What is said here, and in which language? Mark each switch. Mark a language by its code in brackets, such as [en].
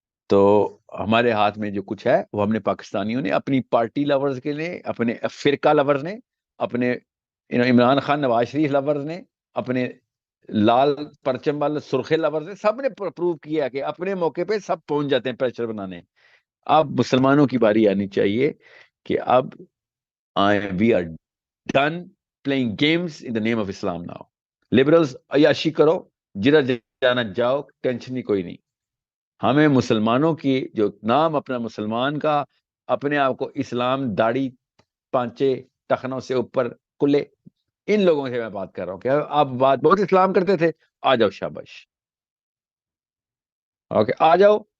[ur] تو ہمارے ہاتھ میں جو کچھ ہے وہ ہم نے پاکستانیوں نے اپنی پارٹی لورز کے لیے, اپنے فرقہ لورز نے, اپنے عمران خان نواز شریف لورز نے, اپنے لال پرچم والے سرخے لورز نے, سب نے پروو کیا کہ اپنے موقع پہ سب پہنچ جاتے ہیں پریشر بنانے. اب مسلمانوں کی باری آنی چاہیے کہ اب [en] we are done playing games in the name of Islam now. [ur] Liberals عیاشی کرو, جدھر جانا جاؤ, ٹینشن ہی کوئی نہیں. ہمیں مسلمانوں کی جو نام اپنا مسلمان کا, اپنے آپ کو اسلام داڑھی پانچے ٹخنوں سے اوپر کلے, ان لوگوں سے میں بات کر رہا ہوں کہ آپ بات بہت اسلام کرتے تھے, آ جاؤ شاباش, اوکے آ جاؤ.